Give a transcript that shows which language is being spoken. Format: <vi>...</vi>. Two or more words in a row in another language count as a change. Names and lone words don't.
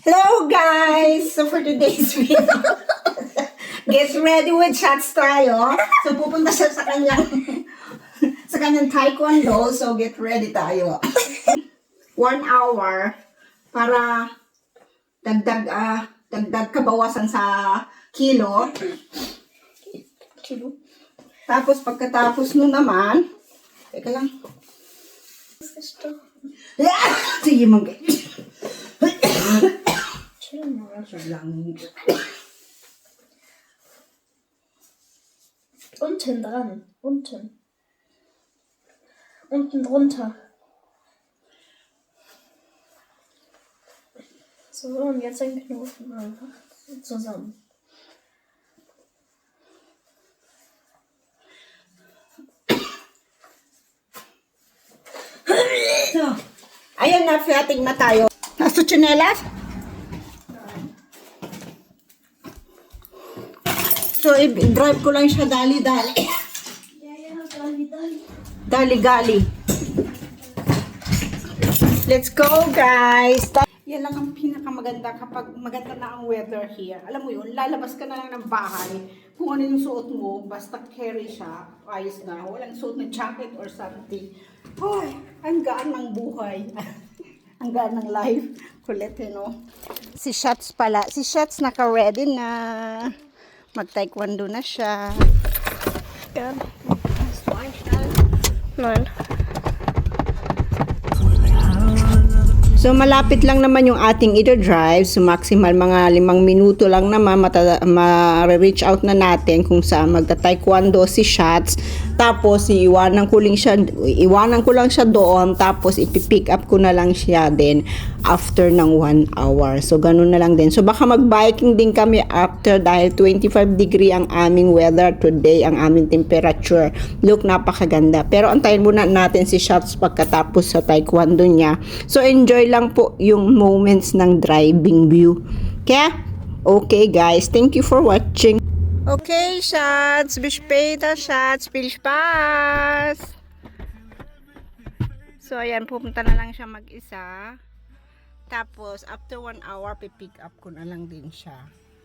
<en>Hello guys! So for today's video, get ready with shots tayo.</en> <tl>So pupunta siya sa kanyang taekwondo.</tl> <en>So get ready tayo.</en> <tl>1 hour para dagdag kabawasan sa kilo. Tapos pagkatapos nun naman, teka lang. Sige mag</tl> <de>Unten dran. Unten. Unten drunter. So, und jetzt den Knoten einfach zusammen.</de> <tl>So, ayan na, fiating na tayo. Nasa tsinelas? So, i-drive ko lang siya dali-dali.</tl> <en>Dali-gali. Let's go, guys!</en> <tl>Yan lang ang pinakamaganda kapag maganda na ang</tl> <en>weather here.</en> <tl>Alam mo yun, lalabas ka na lang ng bahay. Kung ano yung suot mo, basta carry siya, ayos na. Walang suot na</tl> <en>jacket or something.</en> <tl>Hoy, ang gaan ng buhay. Ang gaan ng life. Kulit, no? Si Shots pala. Si Shots naka-ready na. Mag-taekwondo na siya.</tl> <de>Ja. Hast du einstellen? Nein.</de> <tl>So, malapit lang naman yung ating ito-drive. So, maximal mga 5 minuto lang naman ma-reach out na natin kung saan magta-taekwondo si Shots. Tapos, iwanan ko lang siya doon. Tapos, ipipick up ko na lang siya din after ng 1 hour. So, ganun na lang din. So, baka mag-biking din kami after dahil 25 degree ang aming</tl> <en>weather today,</en> <tl>ang aming temperature. Look, napakaganda. Pero antayin muna natin si Shots pagkatapos sa taekwondo niya. So, enjoy lang po yung moments ng</tl> <en>driving view. Okay guys, thank you for watching. Okay, Shots.</en> <de>Bis später, Shots. Viel Spaß.</de> <tl>So, ayan, pupunta na lang siya mag-isa. Tapos,</tl> <en>after 1 hour,</en> <tl>pipick up ko na lang din siya.</tl>